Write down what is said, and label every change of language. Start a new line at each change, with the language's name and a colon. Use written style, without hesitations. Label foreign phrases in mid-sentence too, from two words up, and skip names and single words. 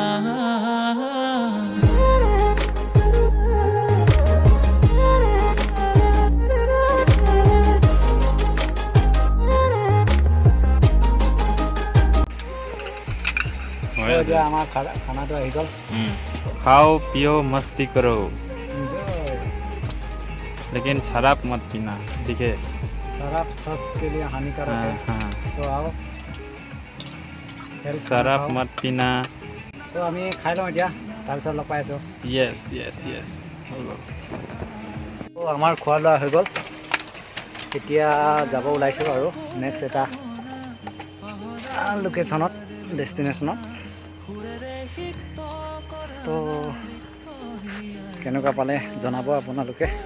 Assamese: এতিয়া আমাৰ খানাটো আহি গ'ল।
Hindi: खाओ पियो मस्ती करो, लेकिन शराब मत पीना, ठीक है? शराब स्वास्थ्य के लिए हानिकारक है। हाँ, तो आओ शराब मत पीना।
Assamese: তো আমি খাই লওঁ এতিয়া, তাৰপিছত লগ পাই আছোঁ।
English: yes yes yes.
Assamese: তো আমাৰ খোৱা লোৱা হৈ গ'ল। এতিয়া যাব ওলাইছোঁ আৰু নেক্সট এটা লোকেশ্যনত ডেষ্টিনেশ্যনত। তো কেনেকুৱা পালে জনাব আপোনালোকে।